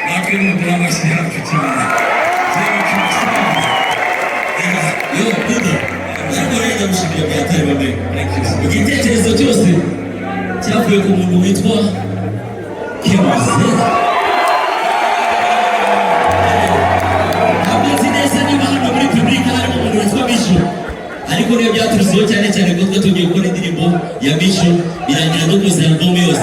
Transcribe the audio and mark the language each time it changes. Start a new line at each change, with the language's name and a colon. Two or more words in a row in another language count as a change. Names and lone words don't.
Turkish: filime bulamazsın yapacağım. Yok burada. Ben oraya da bir şey yapayım abi.
Kinyarwanda: Igitekerezo cyose cyavuye ku muntu witwa Kemuze. Ntabwo neza niba hano muri publika harimo umuntu witwa Bisho, ariko rero byaturuseho cyane cyane kuko tugiye gukora indirimbo ya Bisho birangira no kuza album yose.